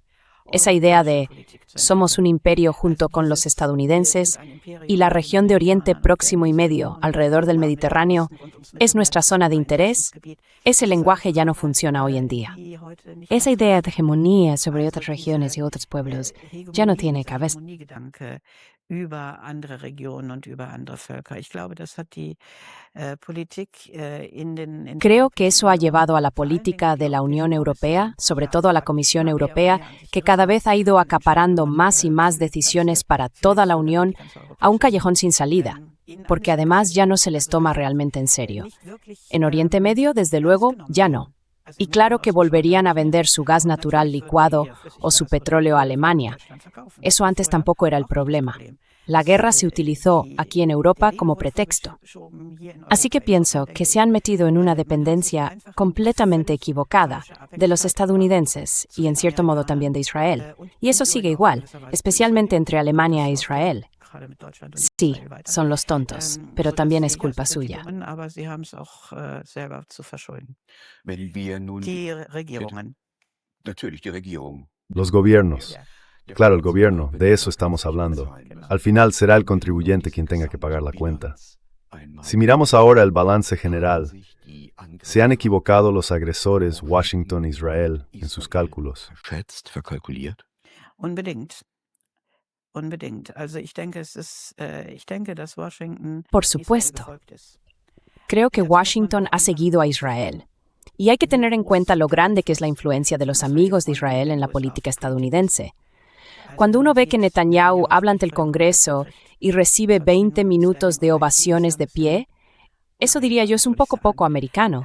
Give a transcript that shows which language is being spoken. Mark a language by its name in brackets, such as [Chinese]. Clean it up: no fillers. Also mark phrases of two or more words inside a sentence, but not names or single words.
[Spanish] Esa idea de somos un imperio junto con los estadounidenses y la región de Oriente Próximo y Medio alrededor del Mediterráneo es nuestra zona de interés, ese lenguaje ya no funciona hoy en día. Esa idea de hegemonía sobre otras regiones y otros pueblos ya no tiene cabeza. [German] über andere Regionen und über andere Völker. Ich glaube, das hat die Politik in der [Spanish] Creo que [German] Europäischen [Spanish] eso ha [German] Union, [Spanish] llevado a la [German] vor allen Dingen [Spanish] política [German] die [Spanish] de la Unión [German] Europäische [Spanish] Europea, [German] Kommission, [Spanish] sobre [German] ja, [Spanish] todo a la [German] hat [Spanish] Comisión [German] immer mehr [Spanish] Europea, [German] Regeln an sich [Spanish] que cada [German] gerissen [Spanish] vez ha ido [German] und [Spanish] acaparando [German] Entscheidungen [Spanish] más y más decisiones para toda la Unión a un callejón sin salida, porque además ya no se les toma realmente en serio. En Oriente Medio, desde luego, ya no. Y claro que volverían a vender su gas natural licuado o su petróleo a Alemania. Eso antes tampoco era el problema. La guerra se utilizó aquí en Europa como pretexto. Así que pienso que se han metido en una dependencia completamente equivocada de los estadounidenses y en cierto modo también de Israel. Y eso sigue igual, especialmente entre Alemania e Israel. Sí, son los tontos, pero también es culpa suya. [German] Aber sie haben es auch selber zu verschulden. Wenn wir nun Die Regierungen. natürlich die Regierung. [Spanish] Los gobiernos. Claro, el gobierno, de eso estamos hablando. Al final será el contribuyente quien tenga que pagar la cuenta. Si miramos ahora el balance general, se han equivocado los agresores Washington e Israel en sus cálculos. [German] Verschätzt, verkalkuliert. Unbedingt. Unbedingt. Also ich denke, ich denke, dass Washington [Spanish] Por [German] Israel [Spanish] supuesto. [German] gefolgt ist. [Spanish] Creo que Washington ha seguido a Israel. Y hay que tener en cuenta lo grande que es la influencia de los amigos de Israel en la política estadounidense. Cuando uno ve que Netanyahu habla ante el Congreso y recibe 20 minutos de ovaciones de pie, eso diría yo es un poco americano.